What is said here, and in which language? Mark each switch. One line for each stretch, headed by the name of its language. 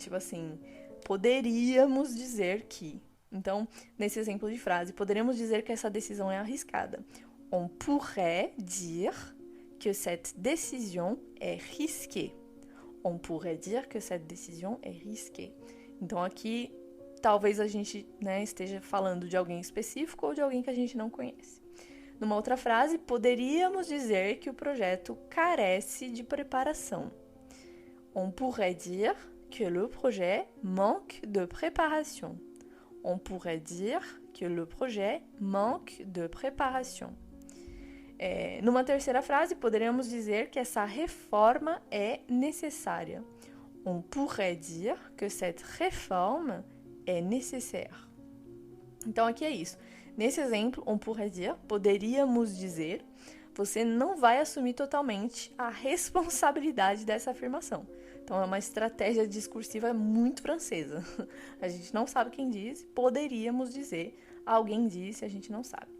Portuguese: Tipo assim, poderíamos dizer que. Então, nesse exemplo de frase, poderíamos dizer que essa decisão é arriscada.
French: On pourrait dire que cette décision est risquée. On pourrait dire que cette décision est risquée.
Portuguese: Então, aqui, talvez a gente, né, esteja falando de alguém específico ou de alguém que a gente não conhece. Numa outra frase, poderíamos dizer que o projeto carece de preparação.
French: On pourrait dire que le projet manque de préparation. On pourrait dire que le projet manque de préparation.
Portuguese: Numa terceira frase, poderíamos dizer que essa reforma é necessária.
French: On pourrait dire que cette réforme est nécessaire.
Portuguese: Então, aqui é isso. Nesse exemplo,
French: on pourrait dire,
Portuguese: poderíamos dizer, você não vai assumir totalmente a responsabilidade dessa afirmação. Então, é uma estratégia discursiva muito francesa. A gente não sabe quem disse, poderíamos dizer, alguém disse, a gente não sabe.